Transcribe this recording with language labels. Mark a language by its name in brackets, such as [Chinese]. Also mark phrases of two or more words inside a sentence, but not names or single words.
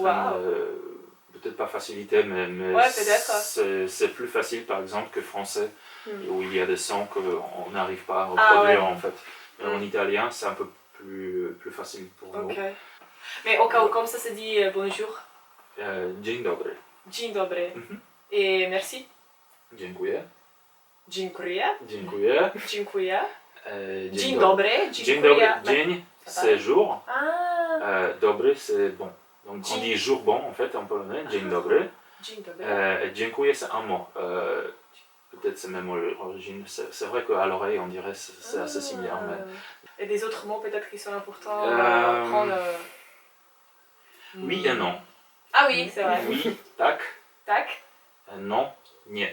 [French] Wow. peut-être pas facilité, mais Ouais, peut-être. c'est plus facile par exemple que français, où il y a des sons qu'on n'arrive pas à Ah, reproduire ouais. en fait. Et en italien, c'est un peu plus facile pour nous. Ok. Mais au cas où, comme ça se dit bonjour? [Polish] Dzień dobry. Dzień dobry. Mhm. Et merci? Dziękuję. Dziękuję. Dziękuję. Dziękuję. Dzień Dzień dobry. dobry. Dzień dobry. Dziękuję. Dzień, [French] Ça c'est jour. Ah. Dobry, c'est bon. Donc on [Polish] Dzień. [French] dit jour bon en fait en polonais. [Polish] Dzień dobry. Dzień dobry. [French] Et dziękuję, c'est un mot. Peut-être c'est même l'origine. C'est vrai qu'à l'oreille, on dirait c'est assez similaire. Mais... Et des autres mots peut-être qui sont importants Euh, à prendre. Oui et non. Ah oui, c'est vrai. Oui, tak. [Polish] Tac. [French] Non, [Polish] nie.